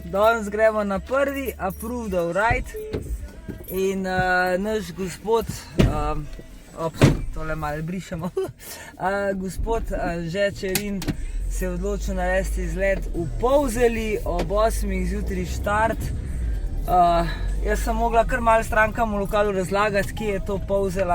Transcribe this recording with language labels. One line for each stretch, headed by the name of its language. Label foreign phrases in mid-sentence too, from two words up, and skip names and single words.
Slovenian: Danes gremo na prvi
English: approved of ride
Slovenian: in naš gospod, tole malo brišemo, gospod Anže Čerin se je odločil narediti izlet v Polzeli ob 8 zjutraj štart. Jaz sem mogla kar malo strankam v lokalu razlagati, kje je to Polzela.